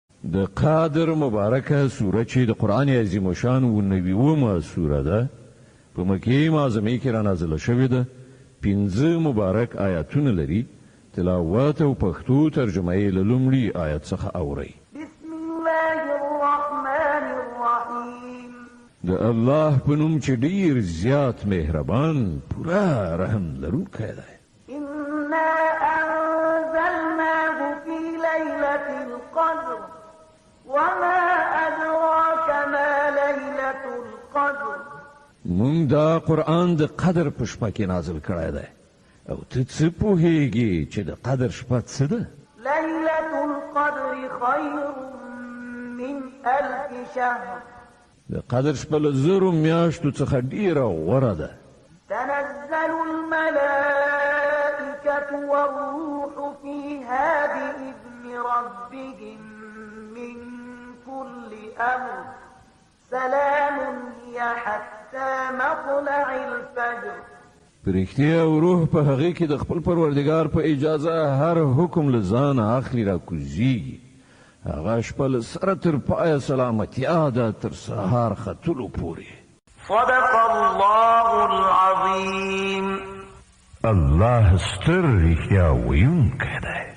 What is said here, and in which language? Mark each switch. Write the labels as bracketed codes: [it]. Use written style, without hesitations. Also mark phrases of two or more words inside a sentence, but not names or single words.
[ps] د قادر مبارکه سوره چې د قرآن عظیم شان و 90 سوره ده په مکې معظمه کې را نازله شوې ده 15 مبارک آیاتونه لري تلاوت او پښتو ترجمه یې له لومړي آیت څخه اورئ [ar] بسم الله الرحمن الرحیم [ps] د الله په نوم چې ډیر زیات مهربان پوره رحم لرونکی دی [ar] إنا أنزلناه في ليلة القدر وما أدراك ما ليلة القدر [ps] مونږ دا قرآن د قدر په شپه کې نازل کړی دی او ته څه پوهیږي چې د قدر شپه څه ده [ar] ليلة القدر خير من 1000 شهر [ps] د قدر شپه له 1000 میاشتو څخه ډیره غوره ده [ar] تنزل الملائكة والروح فيها بإذن ربهم من كل أمر سلام هي حتى مطلع الفجر [ps] پرختیا او روح په هغه کې د خپل پروردگار په اجازه هر حکم لزان اخلي را کوزيږي هغه شپه له سره تر پای سلامتیا ده تر سهار ختلو پورې [ar] صدق الله العظيم [ps] الله ستر رښتیا ویونکی دی